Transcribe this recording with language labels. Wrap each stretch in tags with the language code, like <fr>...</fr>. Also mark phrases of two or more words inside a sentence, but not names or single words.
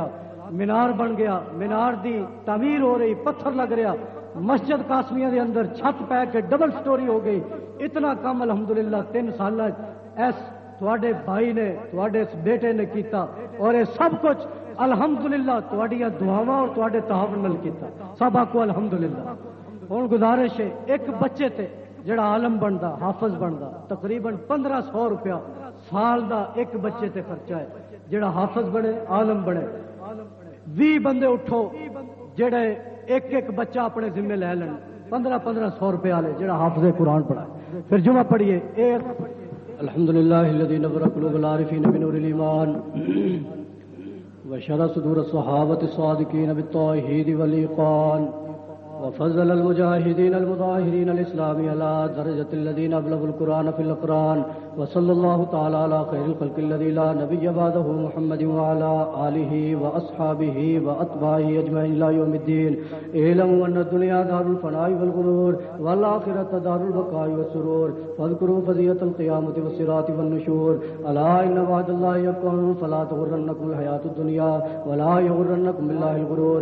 <pa>مینار بن گیا، مینار دی تعمیر ہو رہی، پتھر لگ رہا، مسجد قاسمیہ دے اندر چھت پہ کے ڈبل سٹوری ہو گئی۔ اتنا کام الحمدللہ 3 سال ایس تواڈے بھائی نے تواڈے اس بیٹے نے کیتا، اور یہ سب کچھ الحمدللہ تواڈیاں دعاواں اور تواڈے تعاون نال کیتا، سب آکو الحمدللہ۔ ہن گزارش ہے ایک بچے تے جڑا عالم بندا حافظ بندا تقریباً 1500 روپیہ سال دا ایک بچے تے خرچہ ہے، جڑا حافظ بنے عالم بنے۔ 20 بندے اٹھو جڑے ایک بچہ اپنے ذمہ لے لین، 1500 روپے والے جڑا حافظ قرآن پڑھا۔ پھر جمعہ پڑھیے</pa> <ar>الحمدللہ الذی نور قلوب العارفین بنور الایمان وشرح صدور الصحابۃ الصادقین بالتوحید والایقان وفضل المجاہدین المظاہرین الاسلام علی درجۃ الذین ابلغوا القرآن فی الاقران وصلی اللہ تعالی علی خیر الخلق الذی لا نبی بعدہ محمد وعلی آلہ واصحابہ واتباعہ اجمعین الی یوم الدین۔ اعلموا ان الدنیا دار الفناء والغرور والآخرۃ دار البقاء والسرور فاذکروا فضیلۃ القیامۃ والصراط والنشور۔ الا ان وعد اللہ حق فلا تغرنکم الحیاۃ الدنیا ولا یغرنکم باللہ الغرور۔</ar>